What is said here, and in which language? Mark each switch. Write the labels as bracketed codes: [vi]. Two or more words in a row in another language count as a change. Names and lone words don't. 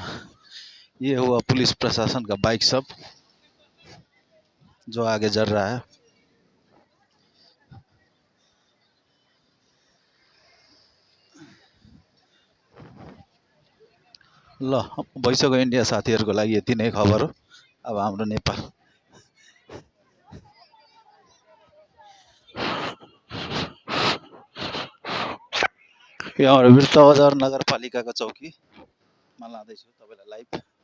[hi] ये हुआ पुलिस प्रशासन का बाइक सब जो आगे जल रहा है। [ne] ल भइसक्यो इन्डिया साथीहरूको लागि यति नै खबर हो। अब हाम्रो नेपाल यहाँ बिर्ता बजार नगरपालिकाको चौकीमा लाँदैछु तपाईँलाई लाइभ।